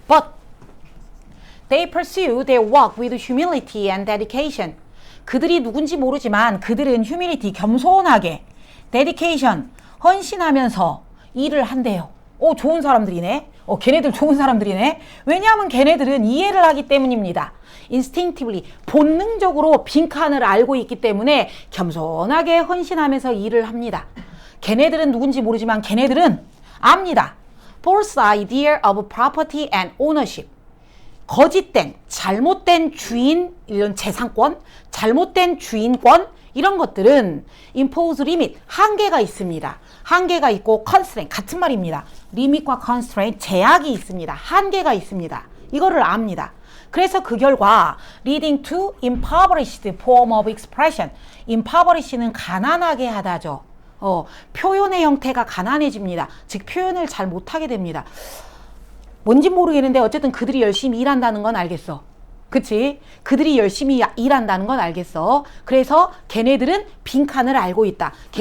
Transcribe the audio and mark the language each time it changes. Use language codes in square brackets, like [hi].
[en] But they pursue their work with humility and dedication. [ko] 그들이 누군지 모르지만 그들은 휴밀리티 겸손하게 데디케이션 헌신하면서 일을 한대요. 좋은 사람들이네. 걔네들 좋은 사람들이네. 왜냐하면 걔네들은 이해를 하기 때문입니다. instinctively 본능적으로 빈칸을 알고 있기 때문에 겸손하게 헌신하면서 일을 합니다. 걔네들은 누군지 모르지만 걔네들은 압니다. [en] false idea of property and ownership. [ko] 거짓된, 잘못된 주인, 이런 재산권, 잘못된 주인권, 이런 것들은 [en] impose limit, [ko] 한계가 있습니다. 한계가 있고 constraint, 같은 말입니다. limit과 constraint, 제약이 있습니다. 한계가 있습니다. 이거를 압니다. 그래서 그 결과 [en] leading to impoverished form of expression. [ko] impoverish는 가난하게 하다죠. 표현의 형태가 가난해집니다. 즉 표현을 잘 못하게 됩니다. 뭔지 모르겠는데 어쨌든 그들이 열심히 일한다는 건 알겠어. 그치? 그들이 열심히 일한다는 건 알겠어. 그래서 걔네들은 빈칸을 알고 있다.